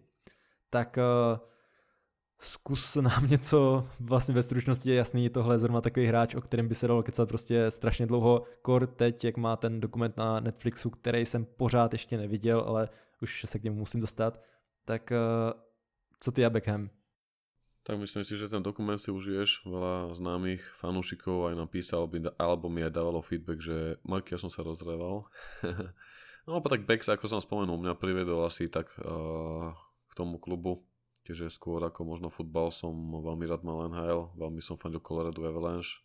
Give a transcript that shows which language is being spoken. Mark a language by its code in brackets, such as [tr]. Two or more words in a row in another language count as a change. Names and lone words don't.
[cs] Tak zkus nám něco, vlastně ve stručnosti je jasný, tohle je zrovna takový hráč, o kterém by se dalo kecat prostě strašně dlouho, kor teď, jak má ten dokument na Netflixu, který jsem pořád ještě neviděl, ale už se k němu musím dostat. Tak co ty a Beckham? [sk] Tak myslím si, že ten dokument si užiješ. Veľa známych fanúšikov aj napísal, alebo mi aj dávalo feedback, že Marky, ja som sa rozreval. No tak Becks, ako som spomenul, mňa priviedol asi tak k tomu klubu. Tieže skôr ako možno futbal som veľmi rád mal NHL, veľmi som fandil Colorado Avalanche.